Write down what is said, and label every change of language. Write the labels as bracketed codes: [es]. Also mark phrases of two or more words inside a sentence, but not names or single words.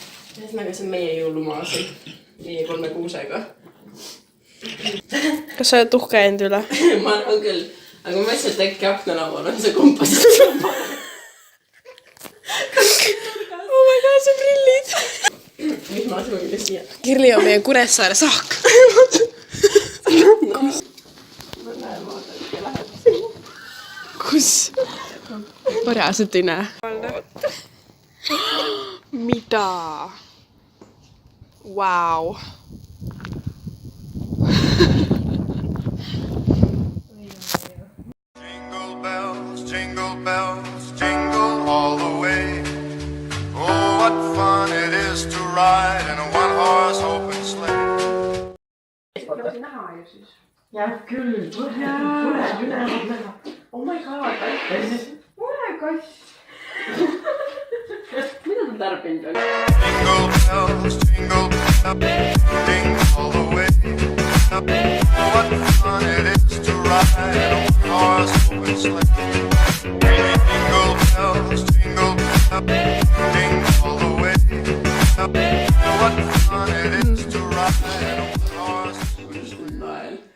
[et] Ühesõnaga, see on meie jõulumaa siin. Meie 3 kuusega. Kas sa oled uhke enda üle? Ma arvan küll. Aga ma mõtlesin, et äkki aknalaual on see kompasid. [en] Oh my god, [et] see prillid! Mis ma sulle siia? Kirli on meie Kuressaare saak. Ma näen, vaatan, et läheb. Kus? Ma reaalselt ei näe. Mida? Vau. [en] Jingle bells, jingle all the way. Oh, what fun it is to ride in a one-horse open sleigh. [et] Jääb küll. Tuleb ülevalt näha. [en] Oh my god, [et] aitäh. Ole kass. Mida ta tarbinud on? [en] Jingle bells, jingle all the way. Oh, what fun it is to ride in a one-horse open sleigh. Jingle bells, jingle all the way. Oh, what fun it is to ride in a one-horse open sleigh.